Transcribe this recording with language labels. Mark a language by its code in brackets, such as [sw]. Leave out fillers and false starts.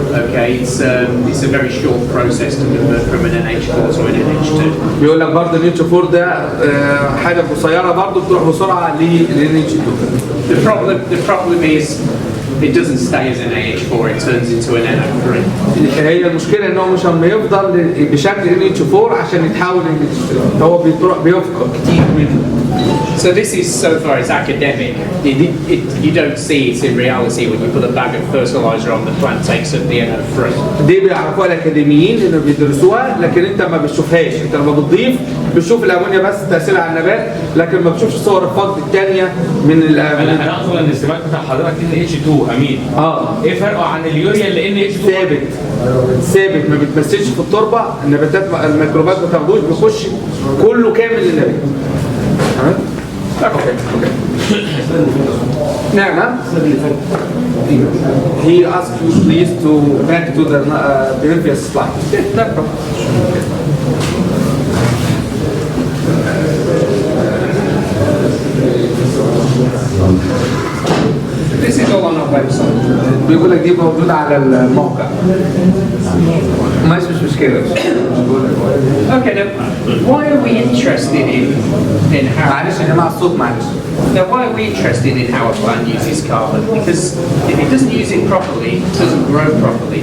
[en] Okay, it's a very short process to convert from an NH4 to an NH2. [ar] بيقول لك برضه ال NH4 ده حاجه قصيره برضه بتروح بسرعه لل NH2. [en] The problem is it doesn't stay as an NH4, it turns into an NO3. [ar] هي المشكله ان هو مش هم يفضل بشكل NH4 عشان يتحول NH3، هو بيفقد كتير منه. [en] So this is, so far as academic, you don't see it in reality when you put a bag of fertilizer on the plant takes up the NO3. [ar] دي بيعرفوها الاكاديميين اللي بيدرسوها، لكن انت ما بتشوفهاش، انت لما بتضيف بتشوف الامونيا بس تاثيرها على النبات، لكن ما بتشوفش صور الفقد الثانيه من الامونيا. انا اقصد ان الاستيمات بتاع حضرتك NH2 امين. ايه فرقه عن اليوريا اللي NH2؟ ثابت ما بتمثلش في التربه، النباتات الميكروبات ما بتاخدوش، بيخش كله كامل للنبات. [en] Okay. Now, he asked you please to back to the previous slide. No problem. This is all on our website. [ar] بيقول لك دي موجودة على الموقع. مش مشكلة. [en] Okay, now why are we interested in how? [ar] معلش يا جماعة الصوت معلش. [en] Now, why are we interested in how a plant uses carbon? Because if it doesn't use it properly, it doesn't grow properly.